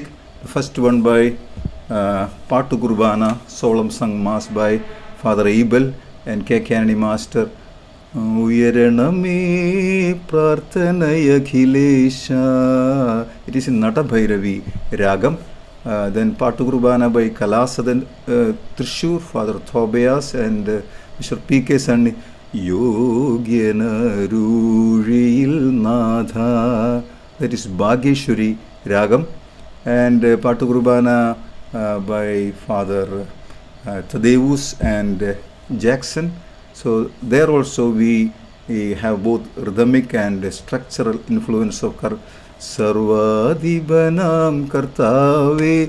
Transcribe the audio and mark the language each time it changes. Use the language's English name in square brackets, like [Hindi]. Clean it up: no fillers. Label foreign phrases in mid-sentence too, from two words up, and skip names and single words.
[English] The first one by Patu Kurbana, solemn sung mass by Father Abel and K.K. Anthony Master. Uyaraname Prarthanaya Khilesha. It is in Nata Bhairavi Ragam. Then Patu Kurbana by Kalasadan Trishur, Father Thobias and Mr. P.K. Sandi. Yogyana Ruril Natha. That is Bhageshwari Ragam. And Patu Kurbana by Father Thaddeus and Jackson. So there also we have both rhythmic and structural influence of Sarvadibanam Kartave.